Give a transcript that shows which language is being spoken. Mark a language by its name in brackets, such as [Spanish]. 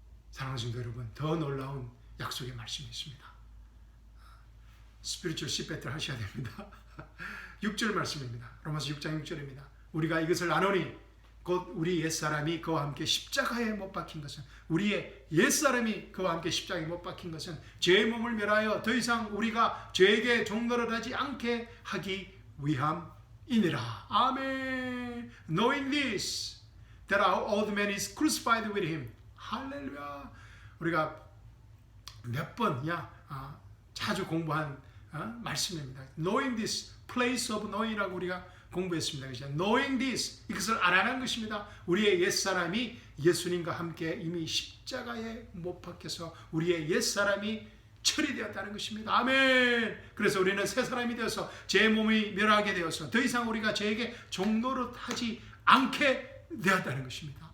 [Korean] 사랑하는 성도 여러분, 더 놀라운 약속의 말씀이 있습니다. 스피리추얼 시배틀 하셔야 됩니다. 6절 말씀입니다. 로마서 6장 6절입니다. 우리가 이것을 아노니 곧 우리 옛사람이 그와 함께 십자가에 못 박힌 것은, 우리의 옛사람이 그와 함께 십자가에 못 박힌 것은 죄의 몸을 멸하여 더 이상 우리가 죄에게 종노릇 하지 않게 하기 위함이니라. 아멘. [English] Knowing this, that our old man is crucified with him. [Korean] 할렐루야. 우리가 몇 번 자주 공부한 말씀입니다. [English] Knowing this, place of knowing이라고 [Korean] 우리가 공부했습니다. 그죠? [English] Knowing this, [Korean] 이것을 알아낸 것입니다. 우리의 옛사람이 예수님과 함께 이미 십자가에 못 박혀서 우리의 옛사람이 처리되었다는 것입니다. 아멘. 그래서 우리는 새 사람이 되어서 제 몸이 멸하게 되어서 더 이상 우리가 죄에게 종노릇 하지 않게 되었다는 것입니다.